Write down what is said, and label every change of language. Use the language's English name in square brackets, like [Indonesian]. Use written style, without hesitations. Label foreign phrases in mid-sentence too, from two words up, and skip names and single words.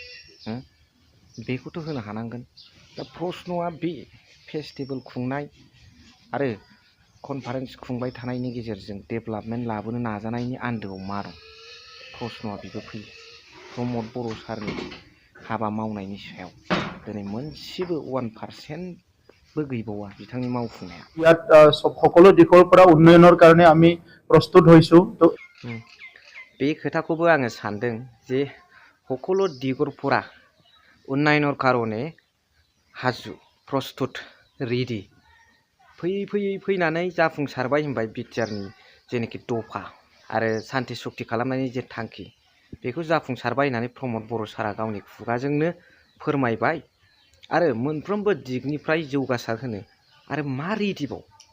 [Bodo] बेखौथ' होनो हानांगोन दा प्रश्नआ बे फेस्टिभेल खुंनाय आरो कनफारेन्स खुंबाय थानायनि गेजेरजों डेभेलपमेन्ट लाबोनो नाजानायनि आन्दोआव मा दं प्रश्नआ बेबो फैयो प्रमद बर' सारनि हाबा मावनायनि सायाव दिनै मोनसेबो 1% गैबावा बिथांनि मावफुंनाया [Assamese] ইয়াত সকলো দিশৰ পৰা উন্নয়নৰ কাৰণে আমি প্ৰস্তুত হৈছো তো [Bodo] बे खोथाखौबो आङो सानदों जे সকলো दिगरफोरा [Assamese] উন্নয়নৰ কাৰণে [Bodo] हाजु प्रस्तुत रेडि फैनानै जाफुंसारबाय होनबाय बिटिआरनि जेनाखि दफा आरो शान्ति सुक्ति खालामनायनि जे थांखि बेखौ जाफुंसारबाय होननानै प्रमद बर' सारा गावनि खुगाजोंनो फोरमायबाय आरो मोनफ्रोमबो दिगनिफ्राय जौगासार होनो आरो मा रेडिबाव